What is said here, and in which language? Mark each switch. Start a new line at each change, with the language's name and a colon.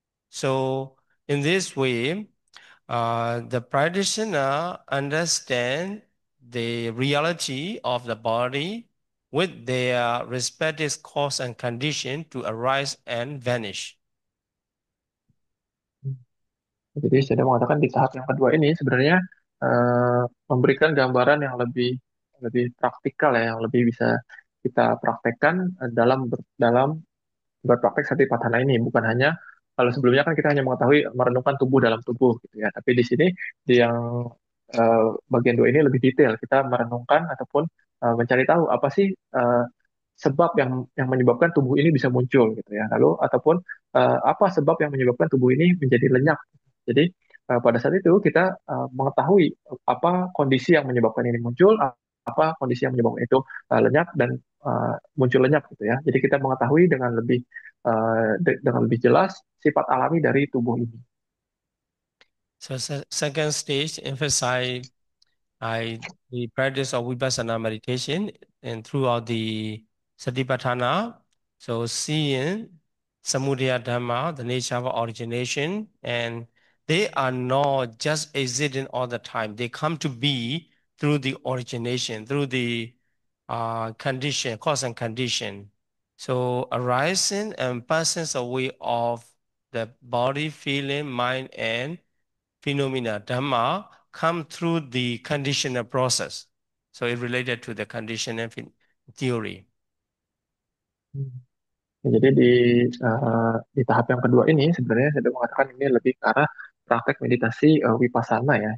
English: So in this way, the practitioner understand the reality of the body with their respective cause and condition to arise and vanish.
Indonesian: Jadi saya mengatakan di tahap yang kedua ini sebenarnya memberikan gambaran yang lebih lebih praktikal ya, yang lebih bisa kita praktekkan dalam berpraktek Satipatthana ini. Bukan hanya kalau sebelumnya kan kita hanya mengetahui merenungkan tubuh dalam tubuh gitu ya, tapi di sini di yang bagian dua ini lebih detail. Kita merenungkan ataupun mencari tahu apa sih sebab yang menyebabkan tubuh ini bisa muncul gitu ya. Lalu ataupun apa sebab yang menyebabkan tubuh ini menjadi lenyap. Jadi pada saat itu kita mengetahui apa kondisi yang menyebabkan ini muncul, apa kondisi yang menyebabkan itu lenyap dan muncul lenyap gitu ya. Jadi kita mengetahui dengan lebih jelas sifat alami dari tubuh ini.
English: So second stage emphasize the practice of Vipassana meditation and throughout the Satipatthana. So seeing Samudaya Dhamma, the nature of origination, and they are not just existing all the time. They come to be through the origination, through the condition, cause and condition. So arising and passing away of the body, feeling, mind, and phenomena, Dhamma, come through the conditional process. So it related to the conditional theory.
Indonesian: Ya, jadi di tahap yang kedua ini sebenarnya saya sudah mengatakan ini lebih ke arah praktek meditasi vipassana ya.